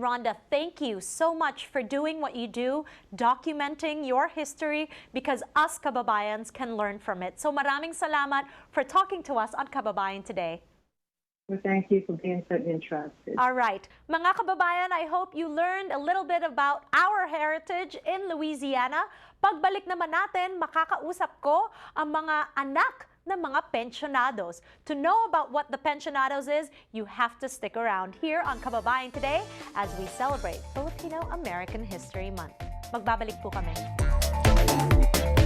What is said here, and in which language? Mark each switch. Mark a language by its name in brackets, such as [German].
[English] Rhonda, thank you so much for doing what you do, documenting your history, because us kababayans can learn from it. So [Filipino] maraming salamat [English] for talking to us on Kababayan Today. Well, thank you for being so interested. All right. Mga kababayan, I hope you learned a little bit about our heritage in Louisiana. [Filipino] Pagbalik naman natin, makakausap ko ang mga anak ng mga pensionados. [English] To know about what the pensionados is, you have to stick around here on Kababayan Today as we celebrate Filipino-American History Month. [Filipino] Magbabalik po kami.